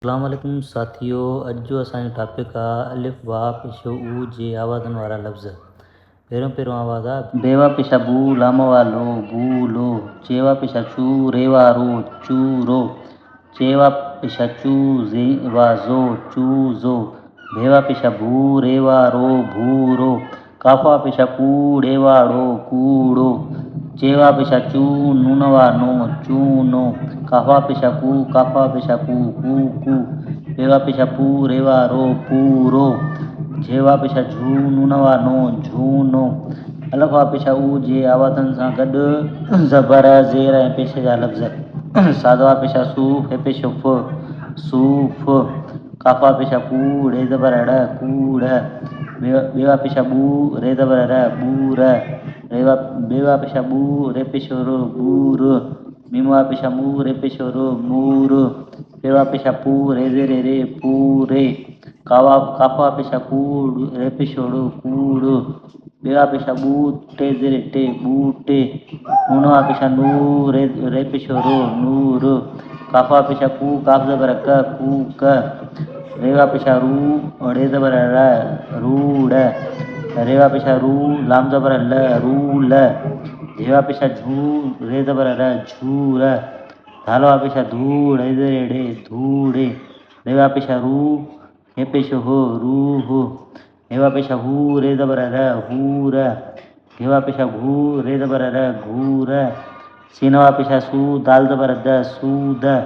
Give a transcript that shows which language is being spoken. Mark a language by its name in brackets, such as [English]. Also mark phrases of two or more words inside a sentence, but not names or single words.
[Arabic] السلام عليكم [Sindhi] साथियों, अॼु जो असांजो टॉपिक आहे अलिफ बा पेशो ऊ जे आवाज़नि वारा लफ़्ज़। पहिरियों आवाज़ आहे बेवा पेशा बू लाम वालो बूलो, चेवा पेशा चू रेवा रो चूरो, चेवा पेशा चू जेवा जो चूज़ो, भेवा पेशा भू रेवा रो भूरो, काफा पेशा कू रेवाड़ो कूड़ो, चेवा पेशा चू नूनवा नो चूनो, काफा पेशा कू कू, पेवा पेशा पू रेवा रो पूरो, झेवा पेशा झू नूनवा नो झूनो। अलफ़ा पेशा ऊ जे आवाज़नि सां गॾु ज़बर ज़ेर ऐं पेशे जा लफ़्ज़। सादवा पेशा सूफ़ हे पेशो फ सूफ़, काफ़ा पेशा कू रे ज़बर ड़ कूड़, बेवा पेशा बू रे ज़बर र बूर, बेवा पेशा बू रे पेशो रो बूर, मीमवा पेशा मू रे पेशो रो मूर, पेवा पेशा पू रे ज़ेरे रे पूरे, काफ़ा पेशा कू रे पेशो रो कूड़, बेवा पेशा बू टे ज़ेरे टे बूटे, नूनवा पेशा नू रे पेशो रो नूर, काफ़ा पेशा कू काफ़ ज़बर क कूक, रेवा पेशा रू रे ज़बर र रूड़, रेवा पेशा रू लाम ज़बर ल रूल, झेवा पेशा झू रे ज़बर र झूर, धालवा पेशा धू रे ज़ेरे रे धूड़े, रेवा पेशा रू हे पेशो हो रूह, हेवा पेशा हू रे ज़बर र हूर, घेवा पेशा घू रे ज़बर र घूर, सीनवा पेशा सू दाल ज़बर द सूद।